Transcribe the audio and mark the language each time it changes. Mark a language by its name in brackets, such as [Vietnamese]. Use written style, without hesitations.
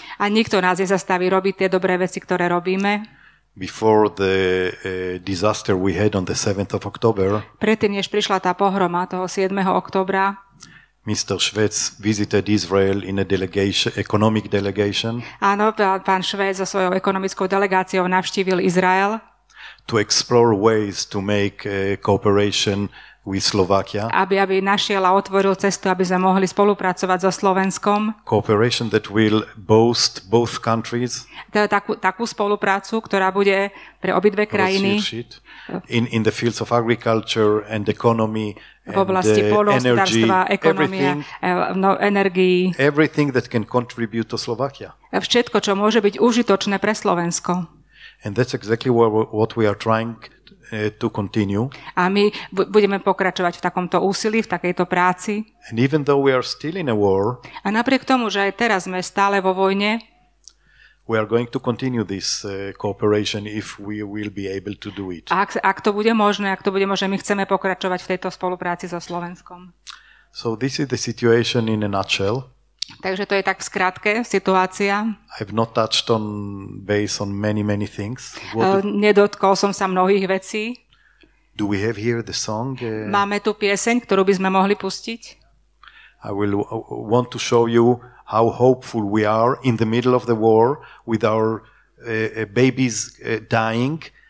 [Slovak] A nikto nás nezastaví robiť tie dobré veci, ktoré robíme. [English] Before the disaster we had on the 7th of October. [Slovak] Predtým, než prišla tá pohroma toho 7. októbra, [English] Mr. Švec visited Israel in a economic delegation. [Slovak] Áno, pán Švec so svojou ekonomickou delegáciou navštívil Izrael. [English] To explore ways to make cooperation with Slovakia. [Slovak] Aby našiel a otvoril cestu, aby sme mohli spolupracovať so Slovenskom. [English] Cooperation that will boast both countries. [Slovak] Takú spoluprácu, ktorá bude pre obidve krajiny. [English] In the fields of agriculture and economy. [Slovak] V oblasti poľnohospodárstva, ekonomie, energií. [English] Everything that can contribute to Slovakia. [Slovak] Všetko, čo môže byť užitočné pre Slovensko. [English] And that's exactly what we are trying to continue. [Slovak] A my budeme pokračovať v takomto úsilí, v takejto práci. [English] And even though we are still in a war, [Slovak] a napriek tomu, že aj teraz sme stále vo vojne, [English] we are going to continue this cooperation if we will be able to do it. [Slovak] Ak to bude možné, my chceme pokračovať v tejto spolupráci so Slovenskom. [English] So this is the situation in a nutshell. [Slovak] Takže to je tak v skratke situácia. [English] I've not touched on base on many things. [Slovak] Nedotkol som sa mnohých vecí. [English] Do we have here the song? [Slovak] Máme tu pieseň, ktorú by sme mohli pustiť. [English] I will want to show you how hopeful we are in the middle of the war with our babies dying.